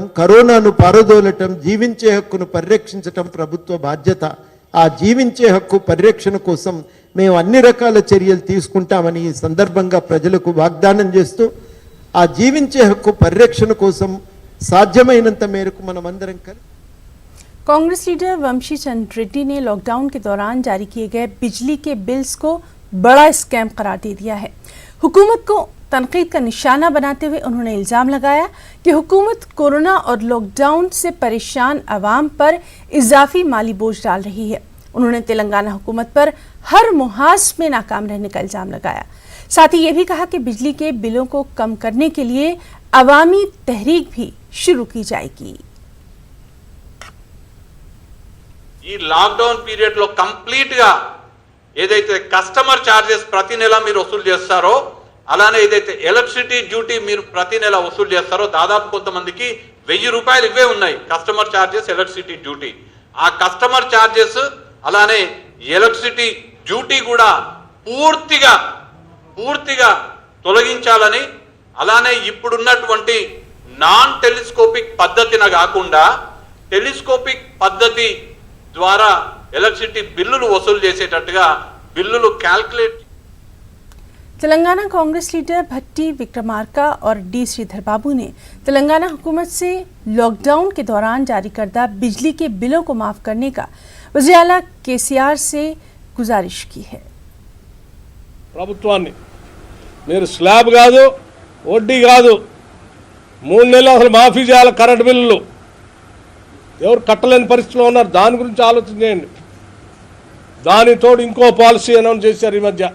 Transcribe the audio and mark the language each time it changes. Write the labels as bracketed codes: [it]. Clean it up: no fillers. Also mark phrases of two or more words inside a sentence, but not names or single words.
[te] కరోనాను పారదోలటం, జీవించే హక్కును పరిరక్షించటం ప్రభుత్వ బాధ్యత. ఆ జీవించే హక్కు పరిరక్షణ కోసం మేము అన్ని రకాల చర్యలు తీసుకుంటామని ఈ సందర్భంగా ప్రజలకు వాగ్దానం చేస్తూ, ఆ జీవించే హక్కు పరిరక్షణ కోసం సాధ్యమైనంత మేరకు మనమందరం కలిసి [ur] کانگریس لیڈر ونشی چند ریڈی نے لاک ڈاؤن کے دوران جاری کیے گئے بجلی کے بلز کو بڑا اسکیم قرار دے دیا ہے. حکومت کو تنقید کا نشانہ بناتے ہوئے انہوں نے الزام لگایا کہ حکومت کورونا اور لاک ڈاؤن سے پریشان عوام پر اضافی مالی بوجھ ڈال رہی ہے. انہوں نے تلنگانہ حکومت پر ہر محاذ میں ناکام رہنے کا الزام لگایا. ساتھ ہی یہ بھی کہا کہ بجلی کے بلوں کو کم کرنے کے لیے عوامی تحریک بھی شروع کی جائے گی. [te] ఈ [en] lockdown period [te] లో కంప్లీట్ గా ఏదైతే [en] customer charges [te] ప్రతి నెల మీరు వసూలు చేస్తారో, అలానే ఏదైతే [en] electricity duty [te] మీరు ప్రతి నెల వసూలు చేస్తారో, దాదాపు కొంతమందికి 1000 రూపాయలు ఇవే ఉన్నాయి [en] customer charges, electricity duty. [te] ఆ [en] customer charges [te] అలానే [en] electricity duty [te] కూడా పూర్తిగా తొలగించాలని, అలానే ఇప్పుడున్నటువంటి [en] non telescopic [te] పద్ధతిన కాకుండా టెలిస్కోపిక్ పద్ధతి ద్వారా ఎలక్ట్రిసిటీ బిల్లులు వసూలు చేసేటట్టుగా బిల్లులు క్యాల్కులేట్। [ur] تلنگانہ کانگریس لیڈر بھٹی وکرمارکا اور ڈی سریدھر بابو نے تلنگانہ حکومت سے لاک ڈاؤن کے دوران جاری کردہ بجلی کے بلوں کو معاف کرنے کا وزیر اعلیٰ کے سی آر سے گزارش کی ہے. [te] ప్రభుత్వాన్ని మీరు స్లాబ్ కాదు, వడ్డీ కాదు, 3 నెలలు అసలు మాఫీ చేయాలి కరెంట్ బిల్లులు. ఎవరు కట్టలేని పరిస్థితిలో ఉన్నారు, దాని గురించి ఆలోచన చేయండి. దానితోడు ఇంకో [en] policy announce [te] చేశారు ఈ మధ్య.